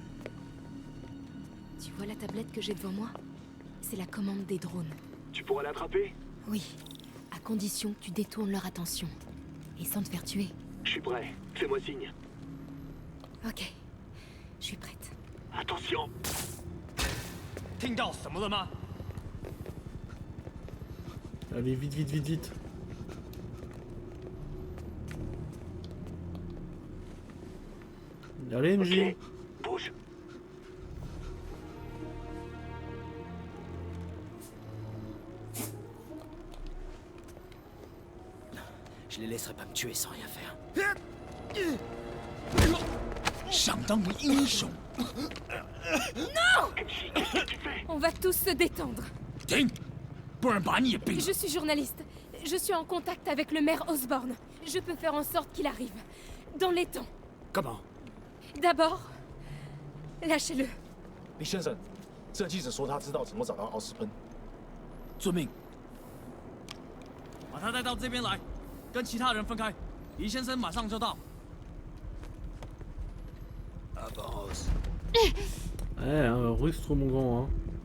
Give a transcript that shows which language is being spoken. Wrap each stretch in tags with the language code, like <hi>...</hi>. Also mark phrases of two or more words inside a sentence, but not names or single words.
<fr>Tu vois la tablette que j'ai devant moi? C'est la commande des drones. Tu pourras l'attraper? Oui, à condition que tu détournes leur attention. Et sans te faire tuer. Je suis prêt. Fais-moi signe. Ok, je suis prête. Attention!</fr> <zh>听到什么了吗？</zh> <fr>Allez, vite, vite, vite, vite. Allez, MJ. Bouge. Je les laisserai pas me tuer sans rien faire.</fr> <zh>想当个英雄。</zh> <fr>Non! On va tous se détendre.</fr> <zh>停，不然把你也毙了。</zh> <fr>Je suis journaliste. Je suis en contact avec le maire Osborne. Je peux faire en sorte qu'il arrive. Dans les temps. Comment? D'abord, lâchez-le.</fr> <zh>李先生，这记者说他知道怎么找到奥斯喷。遵命。把他带到这边来，跟其他人分开。李先生马上就到。Avance.</zh> <fr>Un rustre, mon grand, hein.</fr>